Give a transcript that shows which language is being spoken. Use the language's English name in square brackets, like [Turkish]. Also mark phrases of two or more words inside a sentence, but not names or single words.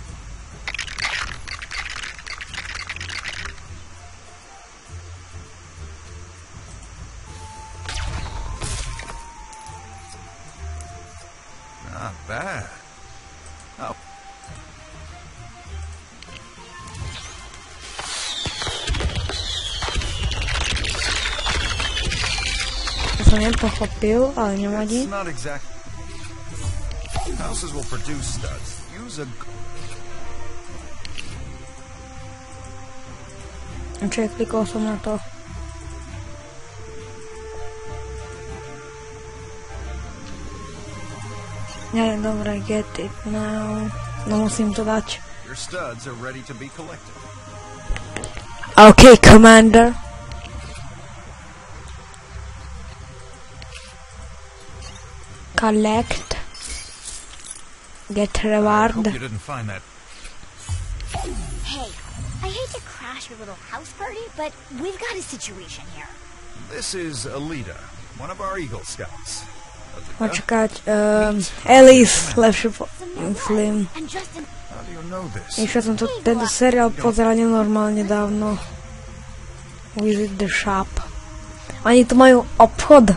[English] Not bad. Oh, [Slovak] To som nepochopil, ale nevadí. [English] it's not exact. Houses will produce studs. Use a. [Slovak] Čiže klikol som na to. Nie, dobre, [English] get it now. [Slovak] No musím to dať. [English] Your studs are ready to be collected. OK, Commander. Collect. Get I reward. hope you didn't find that. Hey, I hate to crash your little house party, but we've got a situation here. This is Alita, one of our Eagle Scouts. [Slovak] Počkať, Alice, lepšie myslím. [English] And Justin, How do you know this? [Slovak] Ešte som tento seriál pozeral nenormálne dávno. [English] Visit the shop. [Slovak] Oni tu majú obchod.